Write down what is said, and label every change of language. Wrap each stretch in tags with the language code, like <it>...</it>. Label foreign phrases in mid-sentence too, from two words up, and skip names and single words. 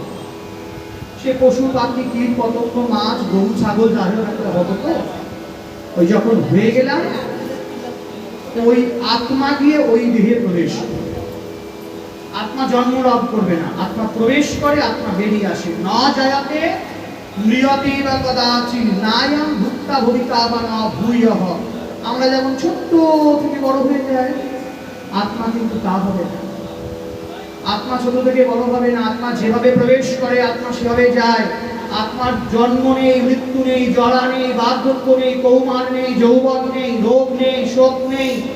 <bn>সে পশু পাখি কীট পতঙ্গ মাছ গরু ছাগল যাদের একটা হতো, তো ওই যখন হয়ে গেলাম ওই আত্মা গিয়ে ওই দেহে প্রবেশ করে। আত্মা জন্ম লাভ করবে না, আত্মা প্রবেশ করে, আত্মা বেরিয়ে আসে।</bn> <sa>ন জায়তে মৃয়তে বা কদাচিৎ নায়ং ভুক্তা ভবিতা বা ন ভূয়ঃ।</sa> <bn>আমরা যেমন ছোট্ট থেকে বড় হয়ে যাই, আত্মা কিন্তু তা হবে না। আত্মা ছোট থেকে বড় হবে না। আত্মা যেভাবে প্রবেশ করে আত্মা সেভাবে যায়। আত্মার জন্ম নেই, মৃত্যু নেই, জরা নেই, বার্ধক্য নেই, কৌমার নেই, যৌবন নেই, রোগ নেই, শোক নেই।</bn>